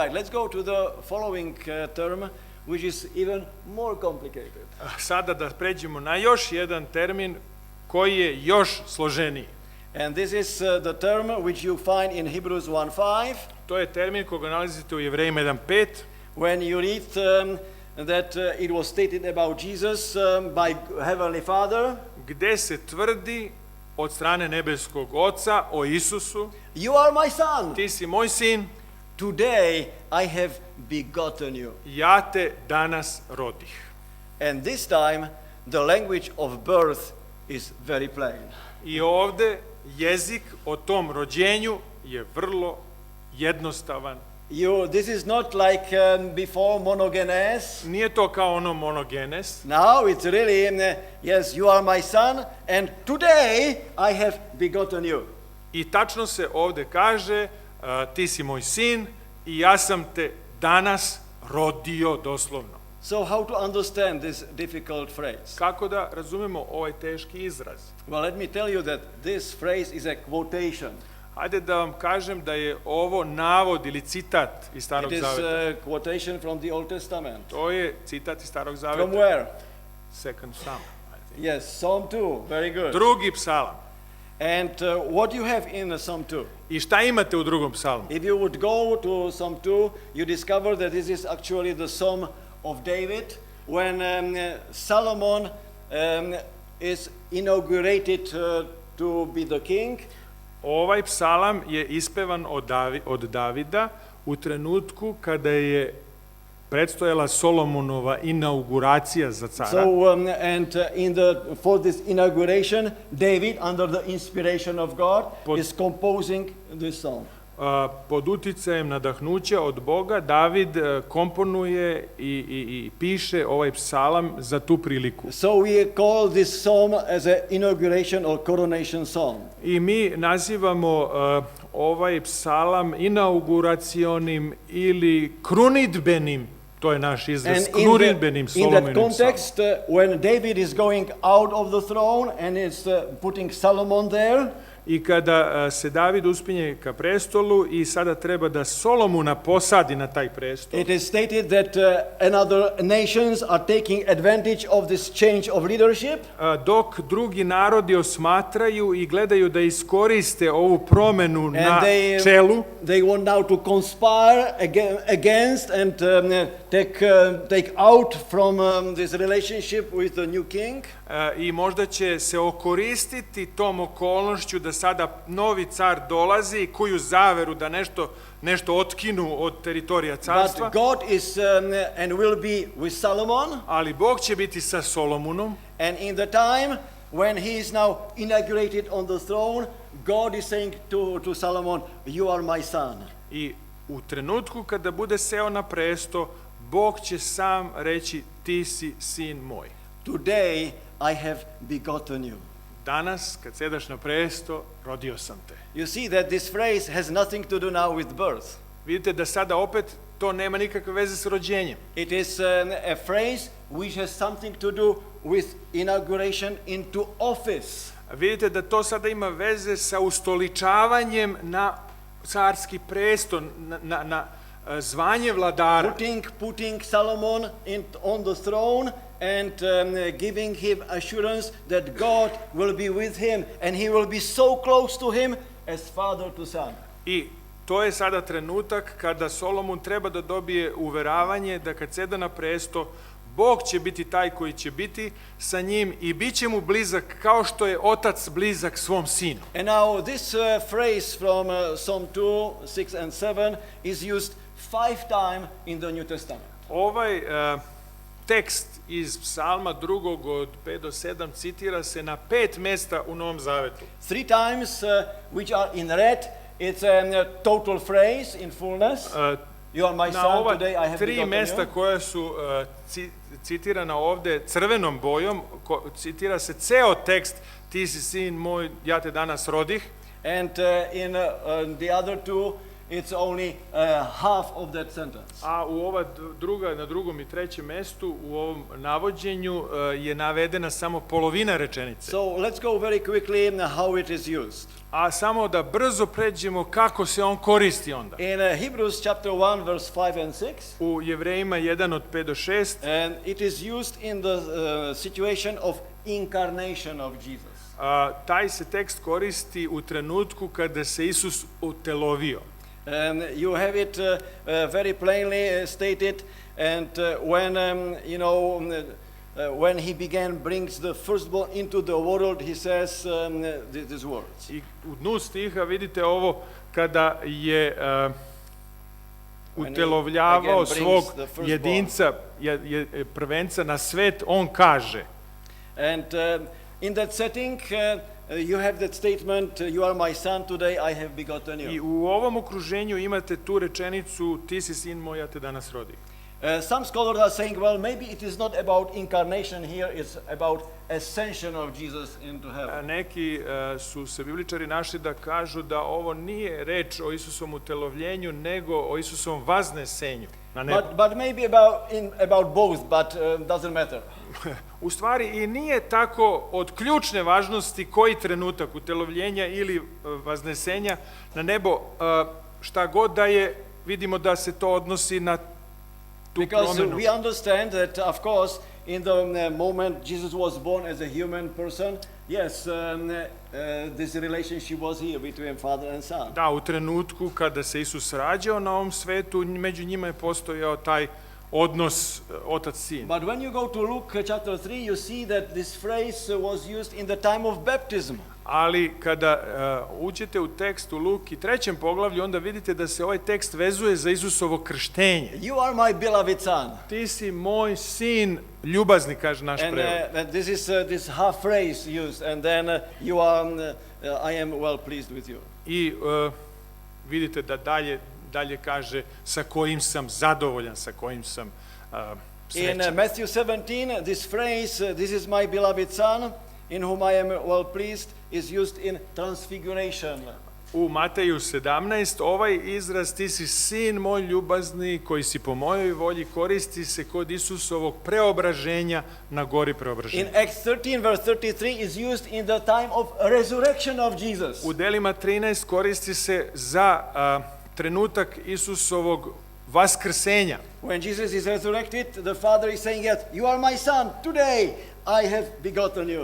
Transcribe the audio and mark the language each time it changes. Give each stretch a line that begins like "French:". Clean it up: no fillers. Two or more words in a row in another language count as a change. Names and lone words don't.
English: Let's go to the following term, which is even more complicated.
Serbian: Sada da pređemo na još jedan termin koji je još složeniji.
English: And this is the term which you find in Hebrews 1:5.
Serbian: To je termin koga nalazite u Jevrejima 1:5.
English: When you read that it was stated about Jesus by Heavenly Father.
Serbian: Gde se tvrdi od strane nebeskog Oca o Isusu.
English: You are my son.
Serbian: Ti si moj sin.
English: Today I have begotten you.
Serbian: Ja te danas rodih.
English: And this time the language of birth is very plain.
Serbian: I ovde jezik o tom rođenju je vrlo jednostavan.
English: This is not like before monogenes.
Serbian: Nije to kao ono monogenes.
English: Now it's really, yes, you are my son, and today I have begotten you.
Serbian: I tačno se ovde kaže, ti si moj sin i ja sam te danas rodio doslovno.
English: So how to understand this difficult phrase?
Serbian: Kako da razumemo ovaj teški izraz?
English: Well, let me tell you that this phrase is a quotation.
Serbian: Hajde da vam kažem da je ovo navod ili citat iz Starog Zaveta.
English: It is a quotation from the Old Testament.
Serbian: To je citat iz Starog Zaveta.
English: From where? Second Psalm, I think. Yes, Psalm 2. Very good.
Serbian: Drugi psalam.
English: And what you have in Psalm 2?
Serbian: I šta imate u drugom psalmu?
English: If you would go to Psalm 2, you discover that this is actually the Psalm of David when Solomon is inaugurated to be the king.
Serbian: Ovaj psalam je ispevan od Davida u trenutku kada je predstojala Solomonova inauguracija za cara.
English: So for this inauguration, David, under the inspiration of God, is composing this psalm.
Serbian: Pod uticajem nadahnuća od Boga, David komponuje i piše ovaj psalam za tu priliku.
English: So we call this psalm as an inauguration or coronation psalm.
Serbian: I mi nazivamo ovaj psalam inauguracionim ili krunidbenim, to je naš izraz, krunidbenim Solomonovim psalmom.
English: In that context, when David is going out of the throne and is putting Solomon there,
Serbian: i kada se David uspinje ka prestolu i sada treba da Solomona posadi na taj prestol.
English: It is stated that another nations are taking advantage of this change of leadership.
Serbian: Dok drugi narodi osmatraju i gledaju da iskoriste ovu promenu na čelu.
English: They want now to conspire against and take out from this relationship with the new king.
Serbian: I možda će se okoristiti tom okolnošću da sada novi car dolazi i koju zaveru da nešto otkinu od teritorija carstva.
English: But God is and will be with Solomon.
Serbian: Ali Bog će biti sa Solomonom.
English: And in the time when he is now inaugurated on the throne, God is saying to Solomon, you are my son.
Serbian: I u trenutku kada bude seo na presto, Bog će sam reći, ti si sin moj.
English: Today I have begotten you.
Serbian: Danas, kad sedaš na presto, rodio sam te.
English: You see that this phrase has nothing to do now with birth.
Serbian: Vidite da sada opet to nema nikakve veze s rođenjem.
English: It is a phrase which has something to do with inauguration into office.
Serbian: Vidite da to sada ima veze sa ustoličavanjem na carski presto, na zvanje vladara.
English: Putting Solomon on the throne and giving him assurance that God will be with him and he will be so close to him as father to son.
Serbian: I to je sada trenutak kada Solomon treba da dobije uveravanje da kad seda na presto, Bog će biti taj koji će biti sa njim i bit će mu blizak kao što je otac blizak svom sinu.
English: And now this phrase from Psalm 2, 6 and 7 is used 5 times in the New Testament.
Serbian: Ovaj tekst iz psalma 2. od 5 do 7 citira se na 5 mesta u Novom Zavetu.
English: 3 times which are in red, it's a total phrase in fullness. You are my son, today I have begotten you.
Serbian: 3 mesta koja su citirana ovde crvenom bojom, citira se ceo tekst, ti si sin moj, ja te danas rodih.
English: And in the other two, it's only half of that sentence.
Serbian: A u ova druga, na drugom i trećem mestu u ovom navođenju je navedena samo polovina rečenice.
English: So let's go very quickly how it is used.
Serbian: A samo da brzo pređemo kako se on koristi onda.
English: In Hebrews chapter 1 verse 5 and 6.
Serbian: U Jevrejima 1 od 5 do 6.
English: And it is used in the situation of incarnation of Jesus.
Serbian: Taj se tekst koristi u trenutku kada se Isus utelovio.
English: And you have it very plainly stated, and when when he brings the firstborn into the world, he says these words.
Serbian: I u dnu stiha vidite ovo kada je utelovljavao svog jedinca, prvenca na svet, on kaže.
English: And in that setting, you have that statement, you are my son, today I have begotten you.
Serbian: I u ovom okruženju imate tu rečenicu, ti si sin moj, ja te danas rodim.
English: Some scholars are saying, well, maybe it is not about incarnation here, it's about ascension of Jesus into heaven.
Serbian: Neki su se bibličari našli da kažu da ovo nije reč o Isusovom utelovljenju, nego o Isusovom vaznesenju na nebo.
English: But maybe about both, but doesn't matter.
Serbian: U stvari i nije tako od ključne važnosti koji trenutak utelovljenja ili vaznesenja na nebo, šta god da je, vidimo da se to odnosi na tu
English: Because
Serbian: promenu.
English: we understand that, of course, in the moment Jesus was born as a human person, yes, this relationship was here between father and son.
Serbian: Da, u trenutku kada se Isus rađao na ovom svetu, među njima je postojao taj odnos otac-sin.
English: But when you go to Luke chapter 3, you see that this phrase was used in the time of baptism.
Serbian: Ali kada uđete u tekst u Luki 3. poglavlju, onda vidite da se ovaj tekst vezuje za Isusovo krštenje.
English: You are my beloved son.
Serbian: Ti si moj sin ljubazni, kaže naš prevod.
English: And this is this half phrase used, and then you are, I am well pleased with you.
Serbian: I vidite da dalje kaže sa kojim sam zadovoljan, sa kojim sam srećan.
English: In Matthew 17, this phrase, this is my beloved son, in whom I am well pleased, is used in transfiguration.
Serbian: U Mateju 17 ovaj izraz ti si sin moj ljubazni koji si po mojoj volji koristi se kod Isusovog preobraženja na gori preobraženja.
English: In Acts 13 verse 33 is used in the time of resurrection of Jesus.
Serbian: U delima 13 koristi se za trenutak Isusovog vaskrsenja.
English: When Jesus is resurrected, the Father is saying, yes, you are my son, today I have begotten you.